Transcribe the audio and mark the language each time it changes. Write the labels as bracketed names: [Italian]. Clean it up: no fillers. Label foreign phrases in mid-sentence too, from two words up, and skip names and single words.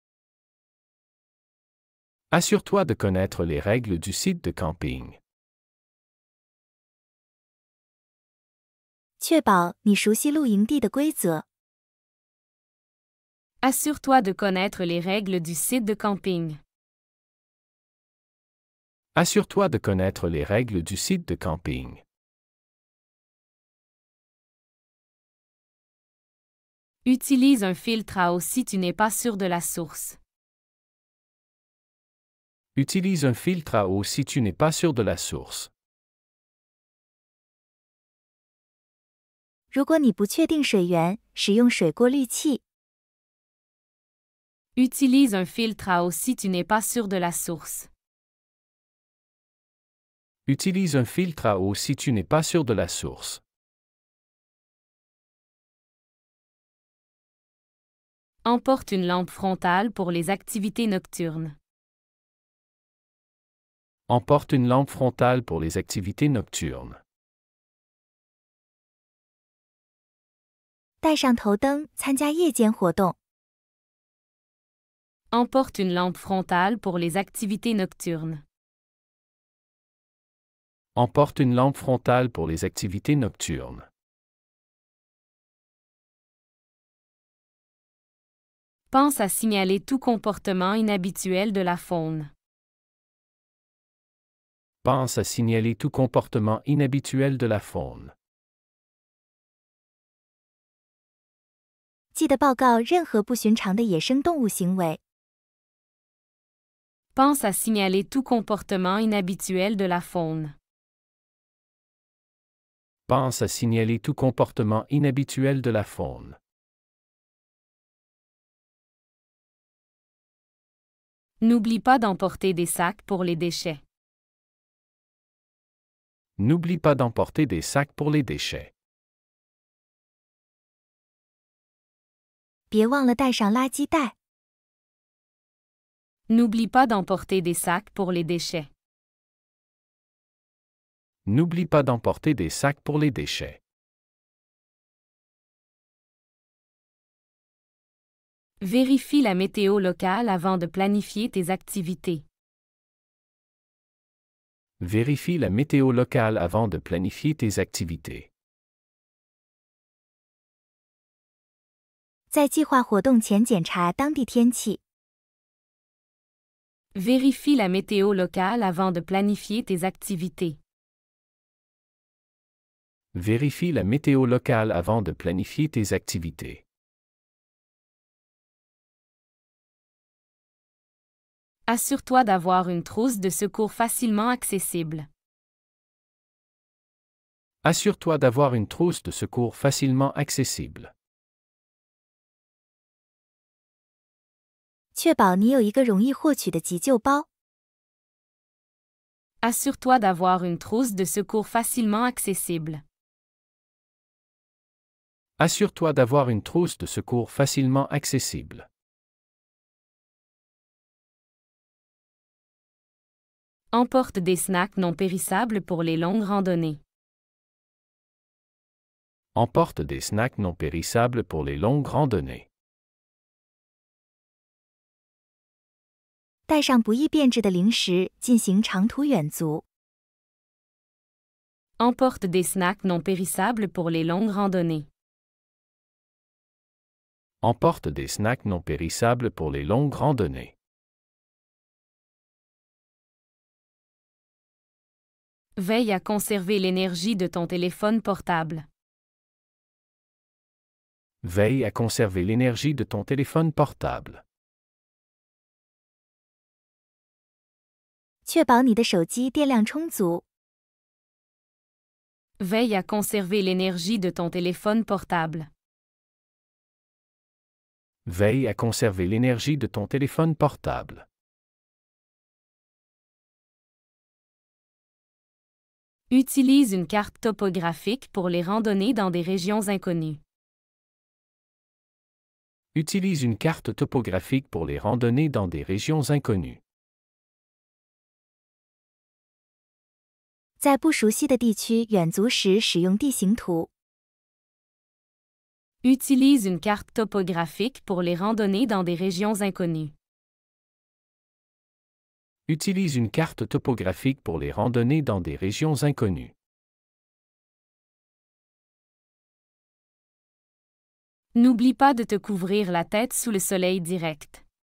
[French] Assure-toi de connaître les règles du site de camping. [Chinese] 确保你熟悉露营地的规则。 [French] Assure-toi de connaître les règles du site de camping. Assure-toi de connaître les règles du site de camping. Utilise un filtre à eau si tu n'es pas sûr de la source. Utilise un filtre à eau si tu n'es pas sûr de la source. [Chinese] 如果你不确定水源，使用水过滤器。 [French] Utilise un filtre à eau si tu n'es pas sûr de la source. Utilise un filtre à eau si tu n'es pas sûr de la source. Emporte une lampe frontale pour les activités nocturnes. Emporte une lampe frontale pour les activités nocturnes. [Chinese] 带上头灯，参加夜间活动。 [French] Emporte une lampe frontale pour les activités nocturnes. Emporte une lampe frontale pour les activités nocturnes. Pense à signaler tout comportement inhabituel de la faune. Pense à signaler tout comportement inhabituel de la faune. [Chinese] 记得报告任何不寻常的野生动物行为。 [French] Pense à signaler tout comportement inhabituel de la faune. Pense à signaler tout comportement inhabituel de la faune. N'oublie pas d'emporter des sacs pour les déchets. N'oublie pas d'emporter des sacs pour les déchets. [Chinese] 别忘了带上垃圾袋。 [French] N'oublie pas d'emporter des sacs pour les déchets. N'oublie pas d'emporter des sacs pour les déchets. Vérifie la météo locale avant de planifier tes activités. Vérifie la météo locale avant de planifier tes activités. [Chinese] 在计划活动前检查当地天气。 [French] Vérifie la météo locale avant de planifier tes activités. Vérifie la météo locale avant de planifier tes activités. Assure-toi d'avoir une trousse de secours facilement accessible. Assure-toi d'avoir une trousse de secours facilement accessible. [Chinese] 确保你有一个容易获取的急救包。 [French] Assure-toi d'avoir une trousse de secours facilement accessible. Assure-toi d'avoir une trousse de secours facilement accessible. Emporte des snacks non périssables pour les longues randonnées. Emporte des snacks non périssables pour les longues randonnées. [Chinese] 带上不易变质的零食进行长途远足。 [French] Emporte des snacks non périssables pour les longues randonnées. Emporte des snacks non périssables pour les longues randonnées. Veille à conserver l'énergie de ton téléphone portable. Veille à conserver l'énergie de ton téléphone portable. [Chinese] 确保你的手机电量充足。 [French] Veille à conserver l'énergie de ton téléphone portable. Veille à conserver l'énergie de ton téléphone portable. Utilise une carte topographique pour les randonnées dans des régions inconnues. Utilise une carte topographique pour les randonnées dans des régions inconnues. [Chinese] 在不熟悉的地区远足时使用地形图。 [French] Utilise une carte topographique pour les randonnées dans des régions inconnues. Utilise une carte topographique pour les randonnées dans des régions inconnues. N'oublie pas de te couvrir la tête sous le soleil direct.